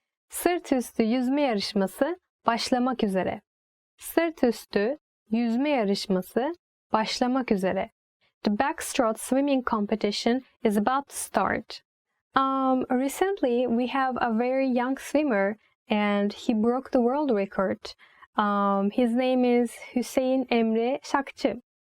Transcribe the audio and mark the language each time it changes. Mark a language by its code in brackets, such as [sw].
[tr] Sırt üstü yüzme yarışması başlamak üzere. Sırt üstü yüzme yarışması başlamak üzere. [en] The backstroke swimming competition is about to start. Recently, we have a very young swimmer and he broke the world record. His name is Hüseyin Emre Şakçı.